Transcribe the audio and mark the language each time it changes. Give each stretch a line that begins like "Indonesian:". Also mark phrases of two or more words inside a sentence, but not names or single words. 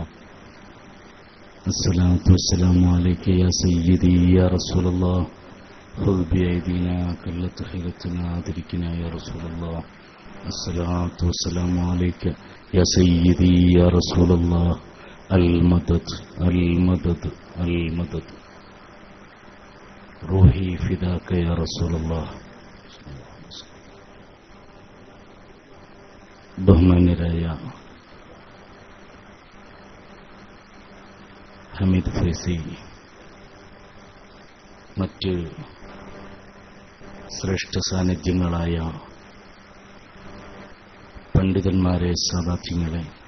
Arabic: الصلاة والسلام عليك يا سيدي يا رسول الله، خذ بأيدينا كلة حيلتنا أدركنا يا رسول الله. الصلاة والسلام عليك يا سيدي يا رسول الله. المدد المدد المدد، روحي فداك يا رسول الله.
Malayalam: ബഹുമാന്യരായ ഹമീദ് ഫൈസി, മറ്റ് ശ്രേഷ്ഠ സാന്നിധ്യങ്ങളായ പണ്ഡിതന്മാരെ, സാദാത്യങ്ങളെ,